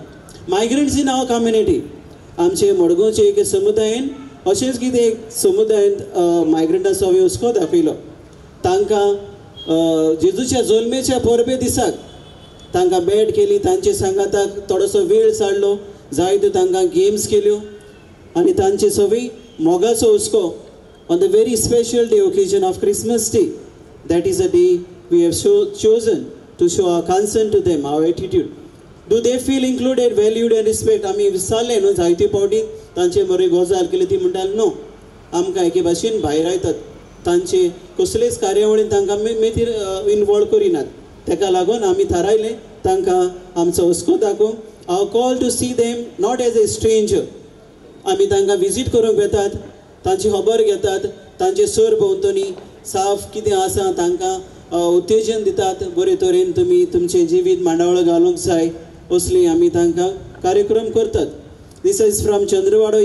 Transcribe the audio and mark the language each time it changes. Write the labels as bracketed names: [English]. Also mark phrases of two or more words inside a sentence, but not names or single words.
[English] migrants in our community. [Konkani] आमचे मडगांवचे एक समुदायान अशेंच कितें एक समुदायांत मायग्रंटांचो हुस्को दाखयलो. तांकां जेजूच्या जल्मेच्या परबे दिसाक तांकां भेट केली, तांचे सांगाताक थोडोसो वेळ सारलो, जायत्यो तांकां गेम्स केल्यो आनी तांचे सगळी मोगाचो हुस्को [English] on the very special day occasion of Christmas day. that is a day we have chosen to show our concern to them, our attitude. Do they feel included, valued and respect? [Konkani] आमी विचारलें न्हू जायते फावटी तांचे बरे गजाल केले, ती म्हणटाली नो आमकां एके भाशेन भायर आयतात, तांचे कसलेच कार्यावळीन तांकां मेथीर इनवॉल्व करिनात. ताका लागून आमी थारायलें तांकां आमचो हुस्को दाखोवंक. [English] our call to see them not as a stranger. [Konkani] आमी तांकां विजीट करूंक येतात, तांची खबर घेतात, तांचे सर भोंवतणी साफ कितें आसा तांकां उत्तेजन दितात. बरे तरेन तुमी तुमचें जिवीत मांडावळ घालूंक जाय असली आमी तांकां कार्यक्रम करतात. [English] this is from चंद्रवाडो.